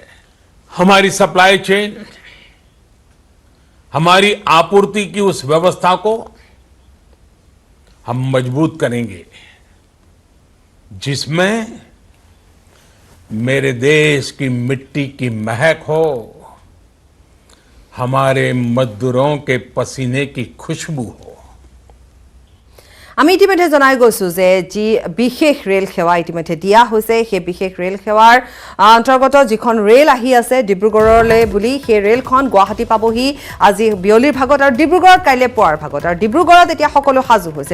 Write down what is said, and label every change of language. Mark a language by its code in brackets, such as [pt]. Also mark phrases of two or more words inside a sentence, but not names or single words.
[hi] हमारी [en] supply chain, [hi] हमारी आपूर्ति की उस व्यवस्था को हम मजबूत करेंगे जिसमें मेरे देश की मिट्टी की महक हो, हमारे मजदूरों के पसीने की खुशबू हो। [as] আমি ইতিমধ্যে জনাই গৈছো যে যি বিশেষ ৰেল সেৱা ইতিমধ্যে দিয়া হৈছে, সেই বিশেষ ৰেল সেৱাৰ অন্তৰ্গত যিখন ৰেল আহি আছে ডিব্ৰুগড়লৈ বুলি, সেই ৰেলখন গুৱাহাটী পাবহি আজি বিয়লিৰ ভাগত আৰু ডিব্ৰুগড়ত কাইলৈ পুৱাৰ ভাগত। আৰু ডিব্ৰুগড়ত এতিয়া সকলো সাজু হৈছে।